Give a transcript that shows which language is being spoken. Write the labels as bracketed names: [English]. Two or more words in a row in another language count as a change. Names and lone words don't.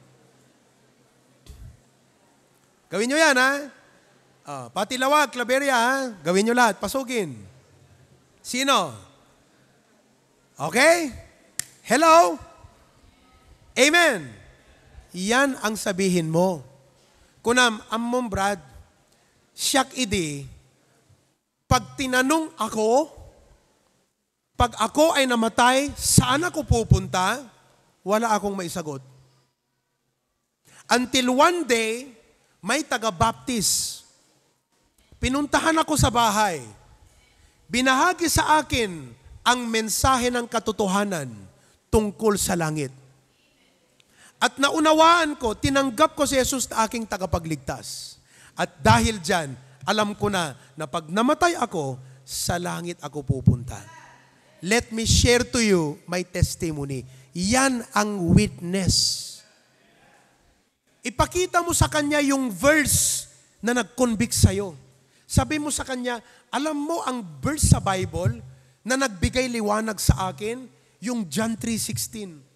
[Filipino] Gawin nyo yan, ha? Pati Lawag, Claveria, ha? Gawin nyo lahat, pasukin. Sino? Okay? Hello? Amen. Yan ang sabihin mo. [Iloko] Kunam, amom Brad, siyak idi, [Filipino] pag tinanong ako, pag ako ay namatay, saan ako pupunta? Wala akong maisagot. [English] Until one day, [Filipino] may taga-baptist. Pinuntahan ako sa bahay. Binahagi sa akin ang mensahe ng katotohanan tungkol sa langit. At naunawaan ko, tinanggap ko si Jesus na aking tagapagligtas. At dahil dyan, alam ko na pag namatay ako, sa langit ako pupunta. [English] Let me share to you my testimony. [Filipino] Yan ang witness. Ipakita mo sa kanya yung verse na nag-convict sa'yo. Sabi mo sa kanya, alam mo ang verse sa Bible na nagbigay liwanag sa akin? Yung John 3:16.